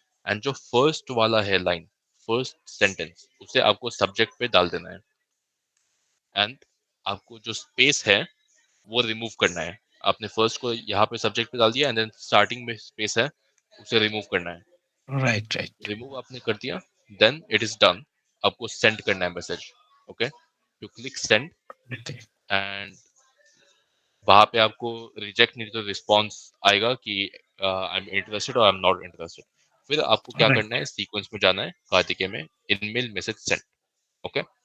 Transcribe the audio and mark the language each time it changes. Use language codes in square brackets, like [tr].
[hi] and जो first वाला है line, first sentence, उसे आपको subject पे डाल देना है. and आपको जो space है वो remove करना है. आपने first को यहाँ पे subject पे डाल दिया and then starting में space है उसे remove करना है. [en] Right. [hi] remove आपने कर दिया, [en] then it is done. [hi] आपको send करना है message. [en] okay, you click send [hi] and वहां पे आपको रिजेक्ट नहीं तो रिस्पॉन्स आएगा कि [en] I am interested [hi] और [en] I am not interested. [hi] फिर आपको क्या [en] Right. [hi] करना है, सीक्वेंस में जाना है कार्तिकेय में इनमेल मैसेज सेंड. ओके.